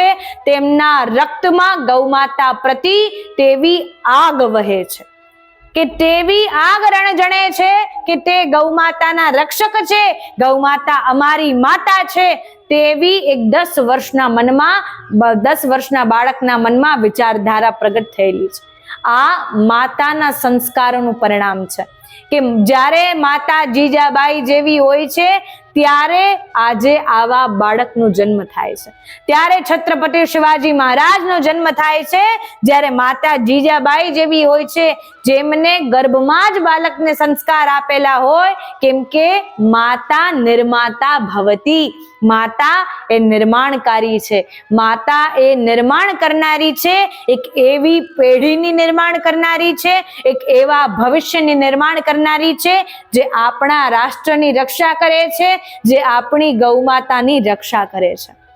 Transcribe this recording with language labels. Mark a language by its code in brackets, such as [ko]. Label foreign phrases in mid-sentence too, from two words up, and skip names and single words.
[gu] તેમના રક્તમાં ગૌ માતા પ્રતિ તેવી આગ વહે છે કિ તેવી આગ રણજણે છે કિ તે ગૌ માતાના રક્ષક છે, ગૌ માતા અમારી માતા છે। તેવી એક 10 વર્ષના મનમા, 10 વર્ષના બાળકના મનમા વિચારધારા પ્રગટ થયેલી છે। આ માતાના સંસ્કારોનું પરિણામ છે કિ જ્યારે માતા જીજાબાઈ જેવી હોય છે ત્યારે આજે આવા બાળકનો જન્મ થાય છે। ત્યારે છત્રપતિ શિવાજી મહારાજનો જન્મ થાય છે જ્યારે માતા જીજાબાઈ જેવી હોય છે, જેમને ગર્ભમાં જ બાળકને સંસ્કાર આપેલા હોય, કેમ કે [sa] माता निर्माता भवती। [gu] માતા એ નિર્માણકારી છે, માતા એ નિર્માણ કરનારી છે, એક એવી પેઢીની નિર્માણ કરનારી છે, એક એવા ભવિષ્યની નિર્માણ કરનારી છે જે આપણા રાષ્ટ્રની રક્ષા કરે છે, જે આપણી ગૌ માતાની રક્ષા કરે છે।